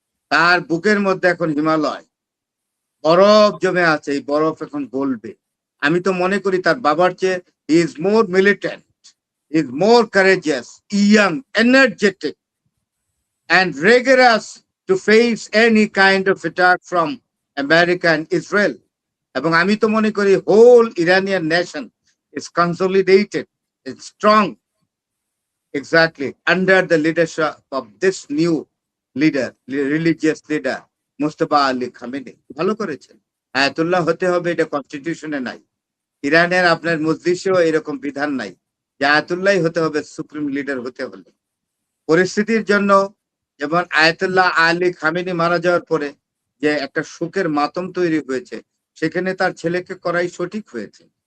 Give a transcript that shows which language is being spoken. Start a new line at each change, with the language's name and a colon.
Bangla: তার বুকের মধ্যে এখন হিমালয়, বরফ জমে আছে, এই বরফ এখন গলবে। আমি তো মনে করি তার বাবার চেয়ে
English: Is more militant, is more courageous, young, energetic and rigorous to face any kind of attack from America and Israel.
Bangla: এবং আমি তো মনে করি
English: whole Iranian nation is consolidated, is strong, exactly under the leadership of this new leader, religious leader, Mustafa Ali Khamenei.
Bangla: ভালো করেছেন। Ayatollah হতে হবে এটা কনস্টিটিউশনে নাই। ইরানের আপনার মজলিসেও এরকম বিধান নাই যে আয়াতুল্লাহ হতে হবে সুপ্রিম লিডার হতে হলে। পরিস্থিতির জন্য, যেমন আয়াতুল্লাহ আলী খামেনি মারা যাওয়ার পরে যে একটা শোকের মাতম তৈরি হয়েছে, সেখানে তার ছেলেকে করাই সঠিক হয়েছে।